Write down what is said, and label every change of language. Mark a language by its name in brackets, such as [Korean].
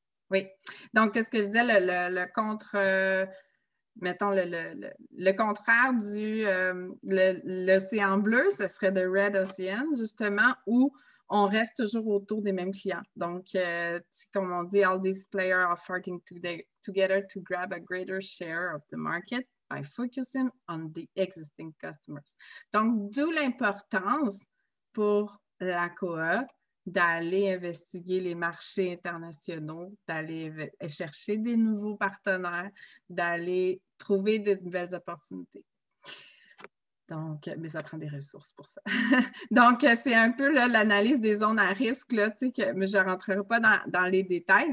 [French] Oui. Donc, ce que je disais, le contre, mettons, le contraire du l'océan bleu, ce serait [English] the Red Ocean, [French] justement, où on reste toujours autour des mêmes clients. Donc, comme on dit, [English] all these players are fighting together to grab a greater share of the market by focusing on the existing customers. [French] Donc, d'où l'importance pour la coop d'aller investiguer les marchés internationaux, d'aller chercher des nouveaux partenaires, d'aller trouver de nouvelles opportunités. Donc, mais ça prend des ressources pour ça. Donc, c'est un peu l'analyse des zones à risque, là, mais je ne rentrerai pas dans les détails.